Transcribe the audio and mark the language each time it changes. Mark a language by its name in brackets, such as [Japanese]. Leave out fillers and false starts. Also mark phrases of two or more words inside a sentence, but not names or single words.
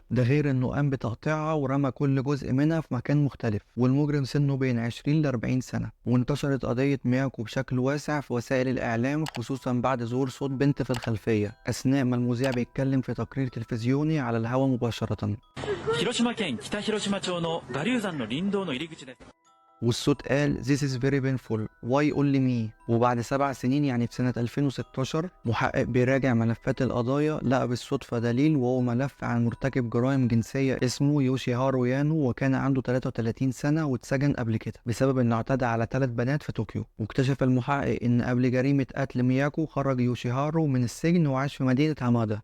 [Arabic] ده غير إنه قام بتقطيعها ورمى كل جزء منها في مكان مختلف. والمجرم سنه بين 20 ل 40 سنة. وانتشرت قضية مياكو بشكل واسع في وسائل الإعلام، خصوصا بعد ظهور صوت بنت في الخلفية أثناء ما المذيع بيتكلم في تقرير تلفزيوني على الهواء مباشرة. [Japanese] 広島県北広島町の我流山の林道の入り口です。 [Arabic] والصوت قال [English] This is very painful why only me. [Arabic] وبعد 7 سنين يعني في سنة 2016 محقق بيراجع ملفات القضايا لقى بالصدفة دليل، وهو ملف عن مرتكب جرائم جنسية اسمه يوشيهارو يانو، وكان عنده 33 سنة واتسجن قبل كده بسبب انه اعتدى على 3 بنات في طوكيو. واكتشف المحقق ان قبل جريمة قتل مياكو خرج يوشيهارو من السجن وعاش في مدينة هامادا.